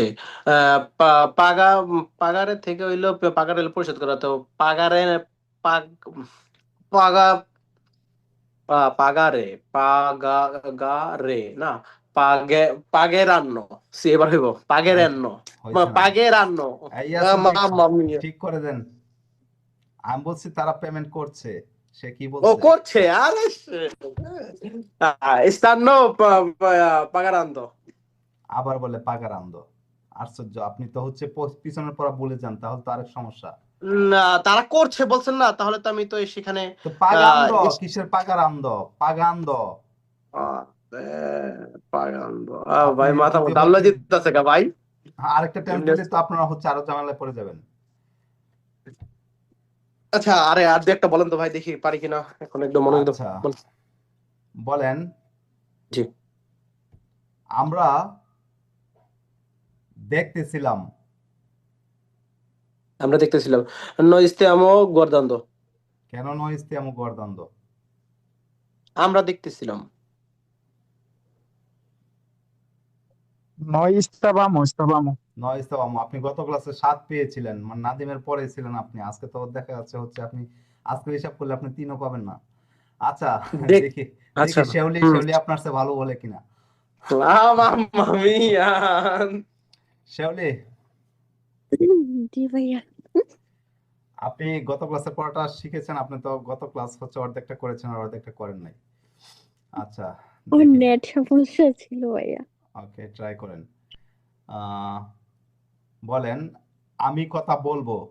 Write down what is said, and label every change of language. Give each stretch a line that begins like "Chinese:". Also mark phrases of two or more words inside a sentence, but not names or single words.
Bangla: পাগা, পাগারের থেকে হইলো, পাগার হইলো পরিশোধ করা, তো পাগারে পাগা পাগারে পাগারে না, পাগে পাগেরান্ন, সে এবার হইব পাগেরান্ন, হয়েছে না? পাগেরান্ন। এই ইয়াসিন ভাই,
Italian: mamma mia.
Bangla: ঠিক করে দেন। আমি বলছি তারা পেমেন্ট করছে, সে কি ও বলছে? করছে, আরে
Italian: stanno pagando।
Bangla: আবার বলে পাগারান্দ। আশ্চর্য, আপনি তো হচ্ছে পিছনের পড়া ভুলে যান, তাহলে তো আরেক সমস্যা। না, তারা করছে বলছেন না, তাহলে তো আমি তো সেখানে তো পাগান্দ ইস- কিসের পাগারান্দ? পাগান্দ।
Italian: আহ, pagando।
Bangla: আপনি ভাই মাথা যদি মতো আল্লাহ হচ্ছে জিততেছে গা ভাই। আরেকটা টেন্স এমনি দিলে তো আপনারা হচ্ছে আরো ঝামেলায় পড়ে যাবেন। আচ্ছা, আরে আর দু একটা বলেন তো ভাই, দেখি পারি কিনা, এখন একদম মনোযোগ দাও। আচ্ছা, বলেন। জি, আমরা দেখতেছিলাম। আমরা দেখতেছিলাম।
Italian: Noi stiamo guardando।
Bangla: কেন
Italian: noi stiamo guardando?
Bangla: আমরা দেখতেছিলাম।
Spanish: No estábamos.
Italian: noi stavamo,
Bangla: আপনি গত ক্লাসে 7 পেয়েছিলেন, মানে নাদিমের পরে ছিলেন আপনি। আজকে তো দেখা যাচ্ছে হচ্ছে আপনি আজকে হিসাব করলে আপনি 3ও পাবেন না। আচ্ছা, দেখ, দেখি আচ্ছা, দেখি শেওলি শেওলি আপনার চেয়ে ভালো বলে কিনা।
Italian: mamma mia।
Bangla: শেওলি, জি ভাইয়া। আপনি গত ক্লাসের পড়াটা শিখেছেন, আপনি তো গত ক্লাস হচ্ছে অর্ধেকটা করেছেন আর অর্ধেকটা করেন নাই। আচ্ছা, ওর দেখি। নেট সমস্যা ছিল ভাইয়া। ওকে, ট্রাই করেন। আহ, বলেন, আমি কথা বলবো।